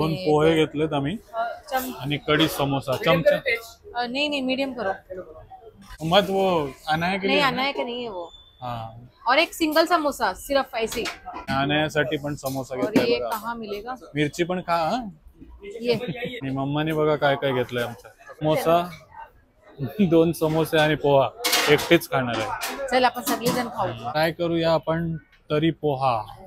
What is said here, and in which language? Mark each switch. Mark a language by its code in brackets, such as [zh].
[mr] 2 पोहे घेतलेत आम्ही आणि कढी समोसा, चमचा [hi] नहीं मीडियम करो मत, वो अनाया के लिए, अनाया के नहीं है वो। और एक सिंगल समोसा सिर्फ ऐसे। [mr] अनायासाठी पण समोसा घेतलाय बघा। [hi] कहाँ मिलेगा? [mr] मिरची पण खा। आणि मम्माने बघा काय काय घेतलंय आमच्या, समोसा, 2 समोसे आणि पोहा, एकटेच खाणार आहे। चल आपण सगळेजण खाऊ। काय करूया आपण? तरी पोहा।